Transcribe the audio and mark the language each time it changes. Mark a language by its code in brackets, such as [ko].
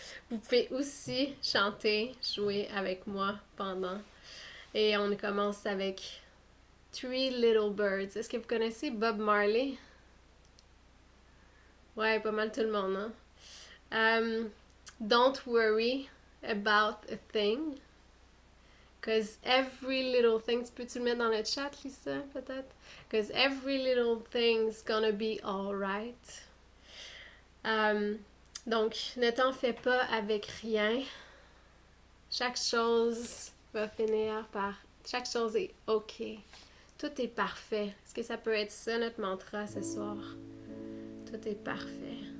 [fr] Vous pouvez aussi chanter, jouer avec moi pendant. Et on commence avec Three Little Birds. Est-ce que vous connaissez Bob Marley? Ouais, pas mal tout le monde, hein? [en] Don't worry about a thing. Cause every little thing. [fr] Peux-tu le mettre dans le chat, Lisa, peut-être? [en] Cause every little thing's gonna be alright. [fr] Donc, ne t'en fais pas avec rien. Chaque chose va finir par... Chaque chose est OK. Tout est parfait. Est-ce que ça peut être ça notre mantra ce soir? Tout est parfait.